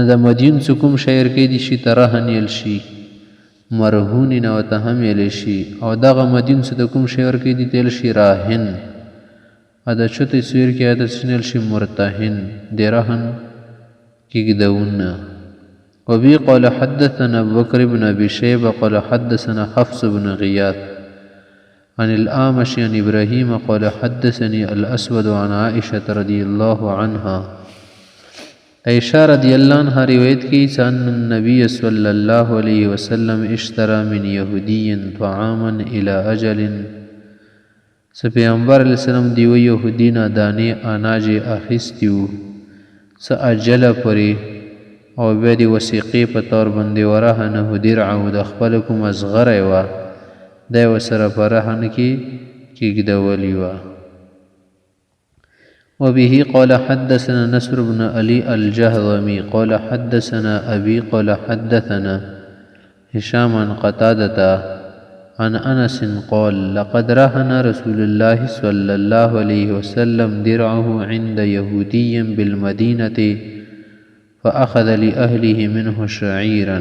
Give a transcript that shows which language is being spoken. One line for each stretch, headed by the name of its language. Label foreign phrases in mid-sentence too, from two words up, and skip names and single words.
Pashto: د مدیون څه کوم شی ورکولی شي ته رهن ویل شي، مرهون نه ورته هم ویلی شي. او دغه مدیون څه د کوم شی ورکوي ته ویل شي راهن. او د چوتې څه ورکوي ته څه ویل شي مرتهن. د رهن کېږدونه.
Arabic: وبه قال حدثنا ابو بكر بن ابي شيبه قال حدثنا حفص بن غياث عن الأعمش عن ابراهيم قال حدثني الاسود عن عائشه رضي الله عنها. عائشہ رضی اللہ عنہ روایت کی ان النبي صلی اللہ علیہ وسلم اشترى من یهودی طعاما الى اجل.
Pashto: پیغمبر
Arabic: علیہ السلام
Pashto: دیو یهودی نه دانې اناج اخیستیو څه اجل پورې، او بیا د وثیقې په طور باندې ورهنه درعه د خپل کوم اصغری وه دی ورسره په رهن کې کېږدولې وه.
Arabic: وبه قال حدثنا نصر بن علي الجهضمي قال حدثنا أبي قال حدثنا هشام عن قتادة عن أنس قال لقد رهن رسول الله صلى الله عليه وسلم درعه عند يهودي بالمدينة فأخذ لأهله منه شعيرا.